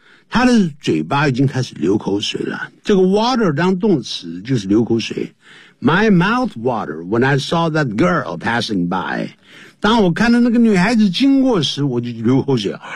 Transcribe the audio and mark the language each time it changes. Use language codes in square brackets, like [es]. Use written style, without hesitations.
[zh] 他的嘴巴已经开始流口水了。这个 water 当动词就是流口水。 [en] My mouth watered when I saw that girl passing by. [zh] 当我看到那个女孩子经过时，我就流口水。